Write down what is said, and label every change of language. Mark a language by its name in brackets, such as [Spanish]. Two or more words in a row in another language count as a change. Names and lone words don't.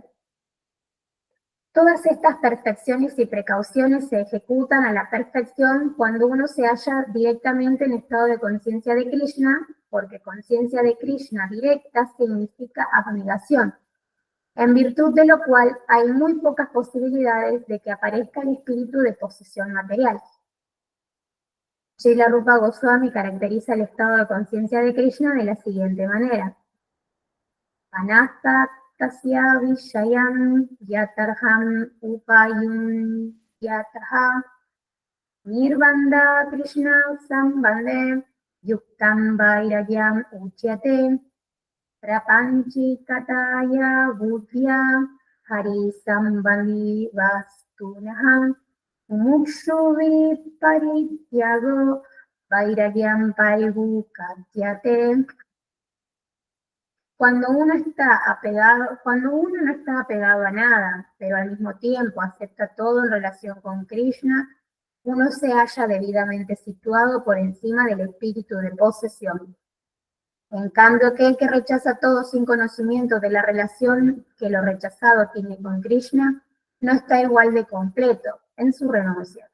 [Spanish] Todas estas perfecciones y precauciones se ejecutan a la perfección cuando uno se halla directamente en estado de conciencia de Krishna, porque conciencia de Krishna directa significa abnegación, en virtud de lo cual hay muy pocas posibilidades de que aparezca el espíritu de posesión material. Srila Rupa Goswami caracteriza el estado de conciencia de Krishna de la siguiente manera. [Sanskrit] अनास्त तस्य विषयम् यतर्हम् उपयुम् यतहा निर्वन्द कृष्ण सम्बन्दे युक्तम् वैराग्यम् उच्यते प्रपञ्चि कतया बुद्ध्या हरि सम्बन्धि वस्तुनः मुक्षुवि परित्यागो वैराग्यम् परिवुकत्यते. [Spanish] Cuando uno no está apegado a nada, pero al mismo tiempo acepta todo en relación con Krishna, uno se halla debidamente situado por encima del espíritu de posesión. En cambio, aquel que rechaza todo sin conocimiento de la relación que lo rechazado tiene con Krishna, no está igual de completo en su renuncia.